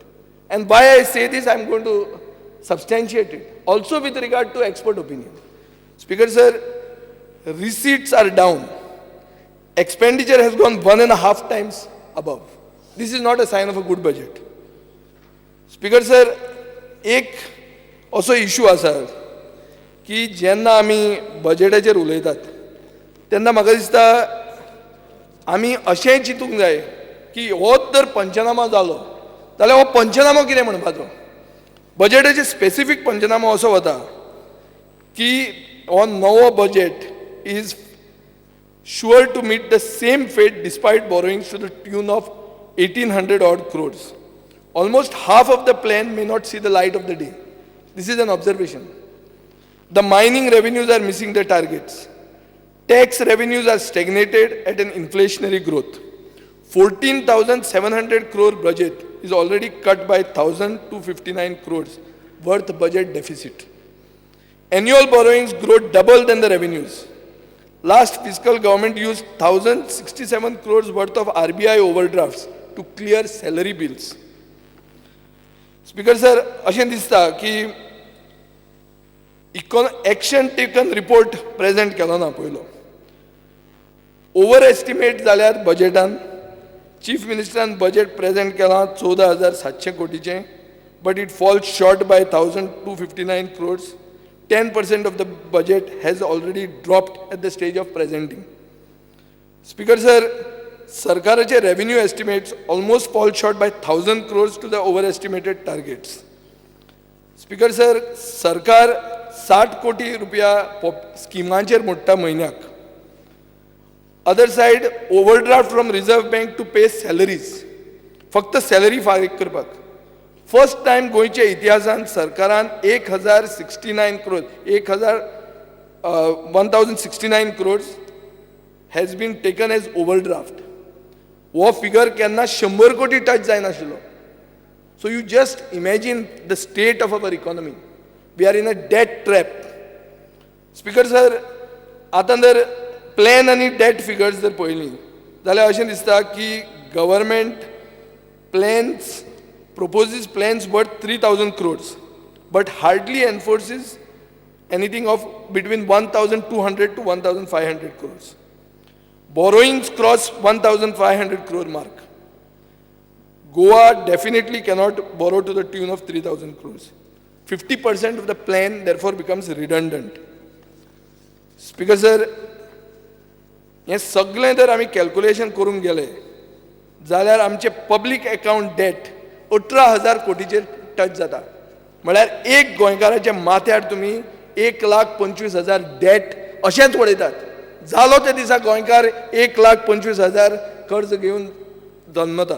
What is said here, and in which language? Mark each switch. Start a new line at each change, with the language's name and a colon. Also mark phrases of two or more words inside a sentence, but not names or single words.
English: And why I say this, I am going to substantiate it. Also with regard to expert opinion. Speaker sir, receipts are down. Expenditure has gone 1.5 times above. This is not a sign of a good budget. Speaker sir,
Konkani: एक असो इशू आसा की जेन्ना आमी बजेटाचेर उलयतात तेन्ना म्हाका दिसता आमी अशें चिंतूंक जाय की होच जर पंचनामा जालो जाल्यार हो पंचनामो कितें म्हणपाचो. बजेटाचे स्पेसिफीक पंचनामो असो वता की हो नवो
English: budget is sure to meet the same fate despite borrowings to the tune of 1800 odd crores. Almost half of the plan may not see the light of the day. This is an observation. The mining revenues are missing their targets. Tax revenues are stagnated at an inflationary growth. 14,700 crore budget is already cut by 1,259 crores worth budget deficit. Annual borrowings grow double than the revenues. Last fiscal government used 1,067 crores worth of RBI overdrafts to clear salary bills. Speaker sir,
Konkani: अशें दिसता की
English: action taken report
Konkani: प्रेजेंट केलो ना पयलो.
English: over estimate
Konkani: जाल्यार बजेटान चीफ मिनिस्टरान बजेट प्रेजेंट केलां 14,700 कोटीचें,
English: but it falls short by 1,259 crores. 10% of the budget has already dropped at the stage of presenting. Speaker sir, सरकाराचे revenue estimates almost fall short by 1,000 crores to the overestimated targets. Speaker sir,
Konkani: सरकार 60 कोटी रुपया स्किमांचेर मोडटा म्हयन्याक.
English: Other side, overdraft from Reserve Bank to pay salaries.
Konkani: फक्त सॅलरी फारीक करपाक.
English: first time
Konkani: गोंयच्या इतिहासान सरकारान
English: 1,069 crores, 1,069 crores has been taken as overdraft.
Konkani: वो फिगर केन्ना 100 कोटी टच जायनाशिल्लो.
English: So you just imagine the state of our economy. We are in a debt trap. Speaker sir,
Konkani: आतां जर प्लॅन आनी
English: debt figures
Konkani: जर पळयलीं जाल्यार अशें दिसता की
English: government plans proposes plans worth 3,000 crores, but hardly enforces anything of between 1,200 to 1,500 crores. Borrowings cross 1,500 crore mark. Goa definitely cannot borrow to the tune of 3,000 crores. 50% of the plan therefore becomes redundant. Speaker sir,
Konkani: हे सगळें जर आमी कॅल्क्युलेशन करूंक गेले जाल्यार आमचे
English: public account debt
Konkani: 18,000 कोटीचेर टच जाता. म्हळ्यार एक गोंयकाराच्या माथ्यार तुमी 1,25,000 डेट अशेंच उडयतात. जालो त्या दिसा गोंयकार 1,25,000 कर्ज घेवन जल्मता.